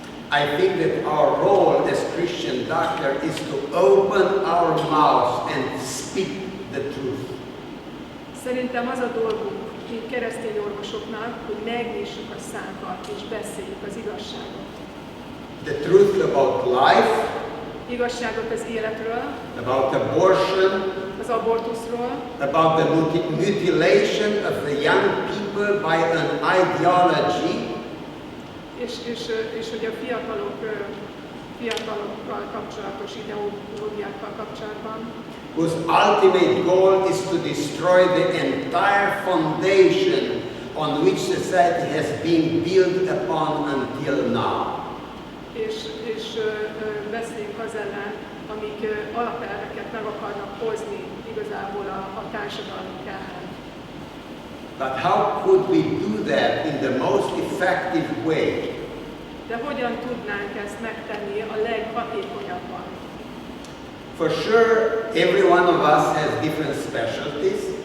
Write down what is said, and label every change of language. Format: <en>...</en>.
<en>I think that our role as Christian doctor is to open our mouths and speak the truth.</en> <hu>Szerintem az a dolgunk, mint keresztény orvosoknak, hogy megnyissuk a szánkat és beszéljük az igazságot.</hu> <en>The truth about life,</en> <hu>igazságot az életről,</hu> <en>about abortion,</en> <hu>az abortuszról,</hu> <en>about the mutilation of the young people by an ideology,</en> <hu>és hogy a fiatalokkal kapcsolatos ideológiákkal kapcsolatban,</hu> <en>whose ultimate goal is to destroy the entire foundation on which society has been built upon until now.</en> <hu>És beszéljünk az ellen, amik alapelveket meg akarnak hozni igazából a társadalmunk ellen.</hu> <en>But how could we do that in the most effective way?</en> <hu>De hogyan tudnánk ezt megtenni a leghatékonyabban?</hu> <en>For sure, every one of us has different specialties.</en>